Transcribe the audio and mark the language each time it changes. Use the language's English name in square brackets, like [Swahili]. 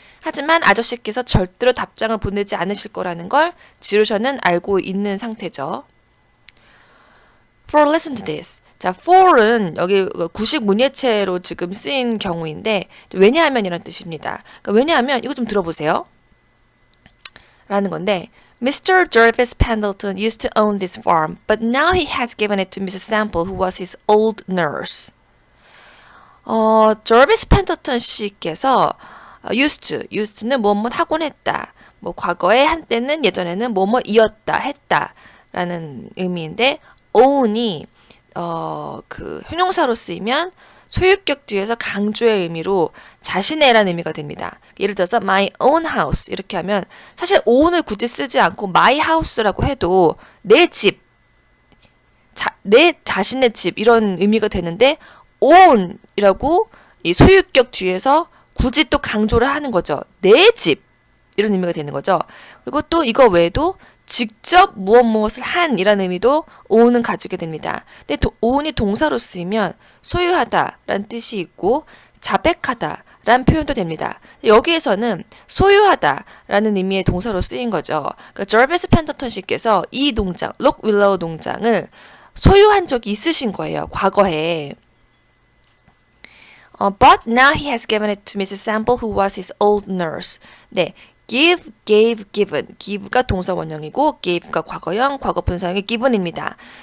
[Korean] 하지만 아저씨께서 절대로 답장을 보내지 않으실 거라는 걸 지루셔는 알고 있는 상태죠. [English] For listen to this. [Korean] 자, for은 여기 구식 문예체로 지금 쓰인 경우인데 왜냐하면 이런 뜻입니다. 그러니까 왜냐하면 이거 좀 들어보세요. [English] 라는 건데 Mr. Jervis Pendleton used to own this farm, but now he has given it to Mrs. Sample, who was his old nurse. [Korean] Jervis Pendleton 씨께서 used는 뭐뭐 하곤 했다. 뭐 과거에 한때는 예전에는 뭐뭐이었다 했다 라는 의미인데 own이 그 형용사로 쓰이면 소유격 뒤에서 강조의 의미로 자신의라는 의미가 됩니다. 예를 들어서 my own house 이렇게 하면 사실 own을 굳이 쓰지 않고 my house라고 해도 내 집, 내 자신의 집 이런 의미가 되는데 own이라고 이 소유격 뒤에서 굳이 또 강조를 하는 거죠. 내 집 이런 의미가 되는 거죠. 그리고 또 이거 외에도 직접 무엇을 한 이라는 의미도 own은 가지게 됩니다. 근데 own이 동사로 쓰이면 소유하다 라는 뜻이 있고 자백하다 라는 표현도 됩니다. 여기에서는 소유하다 라는 의미의 동사로 쓰인 거죠. 그러니까 저비스 펜더턴 씨께서 이 농장, 록 윌로우 농장을 소유한 적이 있으신 거예요. 과거에. [English] But now he has given it to Mrs. Sample, who was his old nurse. [Korean] 네, give, gave, given. give가 동사 원형이고 gave가 과거형, 과거 분사형의 given입니다.